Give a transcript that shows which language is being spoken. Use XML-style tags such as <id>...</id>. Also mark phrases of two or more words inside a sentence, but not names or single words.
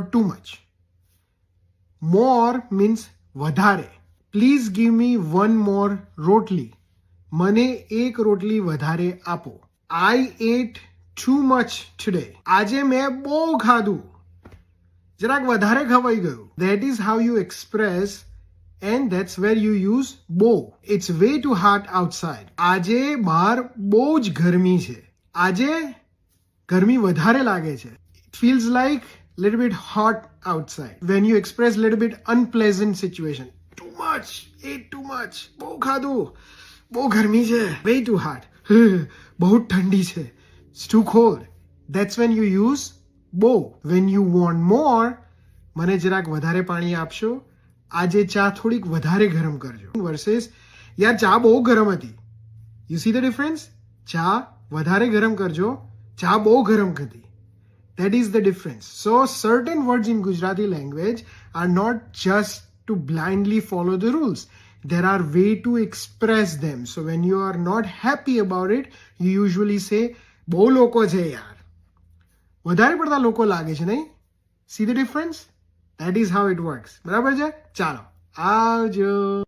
<en>too much more means વધારે please give me one more roti</en> <gu>મને એક રોટલી વધારે આપો</gu> <en>I ate too much today</en> <gu>આજે મેં બહુ ખાધું જરાક વધારે ખવાઈ ગયું</gu> <en>that is how you express and that's where you use બહુ it's way too hot outside</en> <gu>આજે બહાર બહુ જ ગરમી છે આજે ગરમી વધારે લાગે</gu> <en>છે it feels like little bit hot outside when you express little bit unpleasant situation too much ate too much</en> <gu>બહુ ખાધું બહુ ગરમી છે</gu> <en>way too hot</en> <gu>બહુ ઠંડી છે</gu> <en>it's too cold that's when you use</en> <gu>બહુ</gu> <en>when you want more</en> <gu>મને જરાક વધારે પાણી આપશો આજે ચા થોડીક વધારે ગરમ કરજો versus યાર ચા બહુ ગરમ હતી</gu> <en>you see the difference</en> <gu>ચા વધારે ગરમ કરજો ચા બહુ ગરમ હતી.</gu> <en>That is the difference. So certain words in Gujarati language are not just to blindly follow the rules. There are way to express them. So when you are not happy about it, you usually say,</en> <gu>બહુ લોકો છે યાર. વધારે પડતા લોકો લાગે છે નહીં?</gu> <en>See the difference? That is how it works.</en> <gu>બરાબર છે? ચાલો આવજો.</gu>